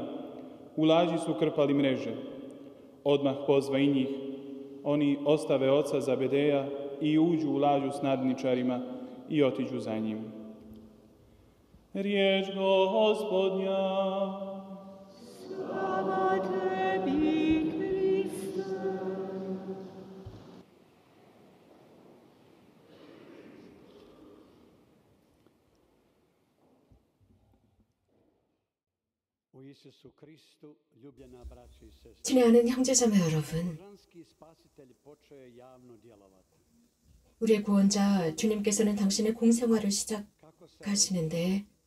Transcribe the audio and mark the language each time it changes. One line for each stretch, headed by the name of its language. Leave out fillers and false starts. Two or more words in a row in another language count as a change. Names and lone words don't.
Croatian: U lađi su krpali mreže. Odmah pozva i njih. Oni ostave oca Zabedeja i uđu u lađu s nadničarima i otiđu za njim. Riječ Gospodnja. Slava tebi, Kriste.
Korean: 친애하는 형제자매 여러분, 우리의 구원자 주님께서는 당신의 공생활을 시작하시는데